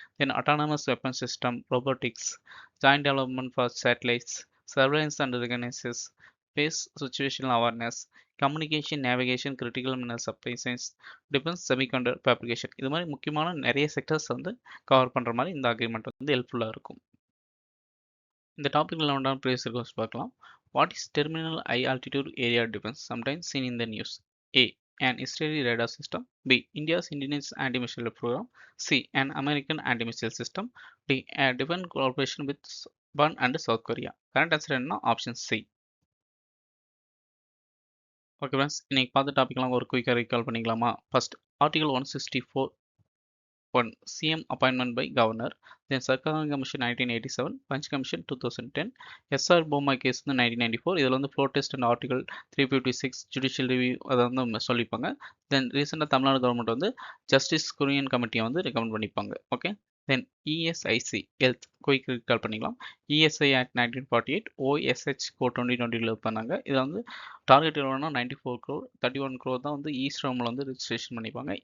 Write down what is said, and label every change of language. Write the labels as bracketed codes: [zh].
[en] then autonomous weapon system, robotics, joint development for satellites, surveillance and reconnaissance, space situational awareness, communication, navigation, critical mineral supply science, defence, semiconductor fabrication [ta] இது மாதிரி முக்கியமான நிறைய sectors வந்து cover பண்ணுற மாதிரி இந்த agreement வந்து ஹெல்ப்ஃபுல்லாக இருக்கும். இந்த டாபிக்ல உண்டான ப்ரீவியஸ் கோர்ஸ் பார்க்கலாம். [en] What is terminal high altitude area defence sometimes seen in the news? A. An Israeli radar system. B. India's Indigenous anti-missile program. C. An American anti-missile system. D. A defense cooperation with Japan and South Korea. Correct answer [ta] என்ன? [en] Option C. [ta] Okay friends, இன்னைக்கு பார்த்த டாபிக்லாம் ஒரு குயிக்காக recall பண்ணிக்கலாமா? [en] First article 164 1. CM appointment by governor. Then Sarkar Commission 1987, Punch Commission 2010, SR Boma case 1994. [ta] இதில் வந்து [en] floor test and article 356 judicial review [ta] அதை வந்து சொல்லிப்பாங்க. தென் ரீசெண்டாக தமிழ்நாடு கவர்மெண்ட் வந்து ஜஸ்டிஸ் குரியன் கமிட்டியை வந்து ரெக்கமெண்ட் பண்ணிப்பாங்க. ஓகே, தென் இஎஸ்ஐசி ஹெல்த் குயிக் ரீகால் பண்ணிக்கலாம். [en] ESI act 1948, OSH code 2020 பண்ணாங்க. [ta] இதில் வந்து டார்கெட் எவ்வளோனா 94 crore, 31 crore தான் வந்து ஈஸ்ட் ரோமில் வந்து ரிஜிஸ்ட்ரேஷன் பண்ணிப்பாங்க.